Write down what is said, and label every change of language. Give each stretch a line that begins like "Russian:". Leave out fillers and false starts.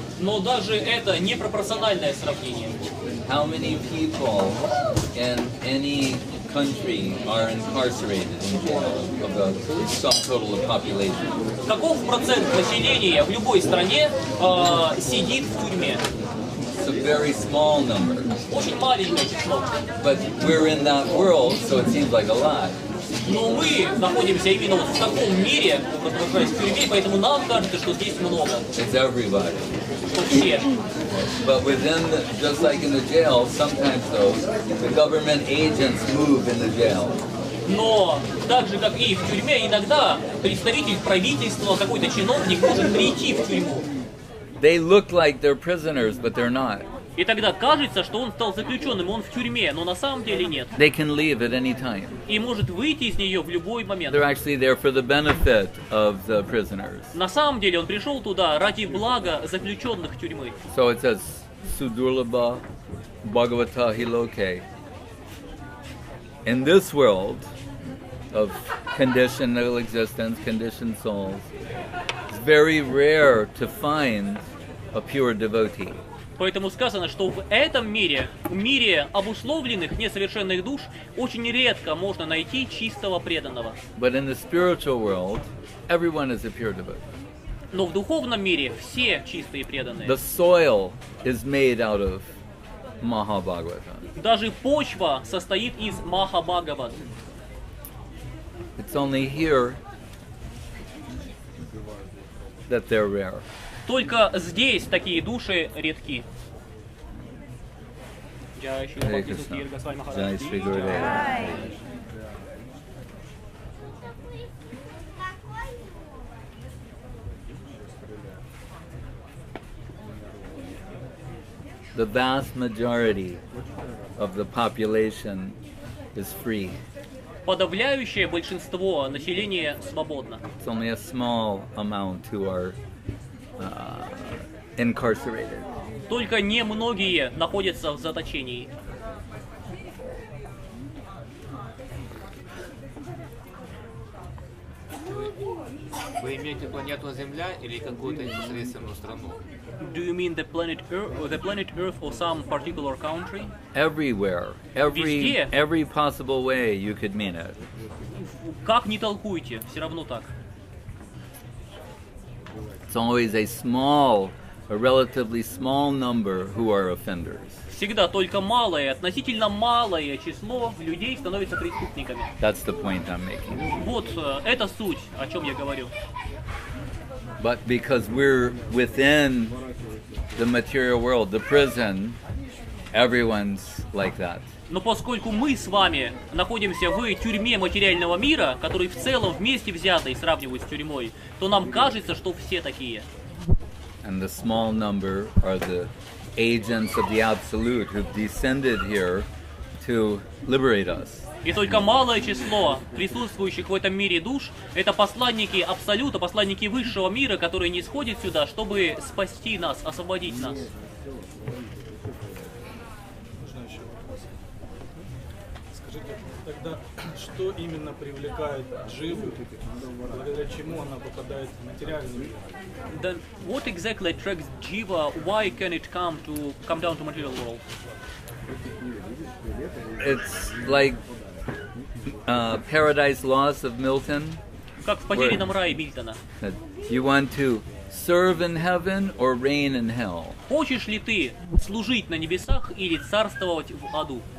Russian: Но даже это непропорциональное сравнение.
English: How many people in any country are incarcerated in jail of the sum total of population?
Russian: Каков процент населения в любой стране сидит в тюрьме?
English: It's a very small number.
Russian: Очень маленькое число.
English: But we're in that world, so it seems like a lot.
Russian: Но мы находимся именно вот в таком мире, находясь в тюрьме, поэтому нам кажется, что здесь много.
English: It's everybody.
Russian: Что все.
English: But within, just like in the jail, sometimes though, the government agents move in the jail.
Russian: Но так же, как и в тюрьме, иногда представитель правительства, какой-то чиновник может прийти в тюрьму.
English: They look like they're prisoners, but they're not.
Russian: И тогда кажется, что он стал заключенным, он в тюрьме, но на самом деле нет.
English: They can leave at any time.
Russian: И может выйти из нее в любой момент.
English: They're actually there for the benefit of the prisoners.
Russian: На самом деле он пришел туда ради блага заключенных тюрьмы.
English: So it says,
Sanskrit: Sudurlabha Bhagavata Hiloke.
English: In this world of conditional existence, conditioned souls, it's very rare to find a pure devotee.
Russian: Поэтому сказано, что в этом мире, в мире обусловленных несовершенных душ, очень редко можно найти чистого преданного.
English: But in the spiritual world, everyone is a pure devotee.
Russian: Но в духовном мире все чистые преданные.
English: The soil is made out of Mahabhagavata.
Russian: Даже почва состоит из Махабхагават.
English: It's only here that they're rare.
Russian: Только здесь такие души редки.
English: Jai Shri Gurudev. The vast majority of the population is free.
Russian: Подавляющее большинство населения свободно.
English: It's only a small amount who are incarcerated.
Russian: Только немногие находятся в заточении. Вы имеете планету Земля или какую-то непосредственную страну?
English: Do you mean the planet Earth or some particular country? Everywhere, every possible way you could mean it.
Russian: Как ни толкуйте, все равно так.
English: It's always a relatively small number who are offenders.
Russian: Всегда только относительно малое число людей становится преступниками.
English: That's the point I'm making.
Russian: Вот это суть, о чем я говорю.
English: But because we're within the material world, the prison, everyone's like that.
Russian: Но поскольку мы с вами находимся в тюрьме материального мира, который в целом вместе взятый сравнивают с тюрьмой, то нам кажется, что все такие.
English: And the small number are the agents of the Absolute who've descended here to liberate us.
Russian: И только малое число присутствующих в этом мире душ – это посланники Абсолюта, посланники высшего мира, которые не сходят сюда, чтобы спасти нас, освободить нас. Скажите, тогда что именно привлекает дживу, благодаря чему она попадает в материальный мир?
English: Then what exactly attracts jiva? Why can it come down to material world? It's like Paradise Lost of Milton.
Russian: Как в «Потерянном рае» Мильтона.
English: That you want to serve in heaven or reign in hell.
Russian: Хочешь ли ты служить на небесах или царствовать в аду?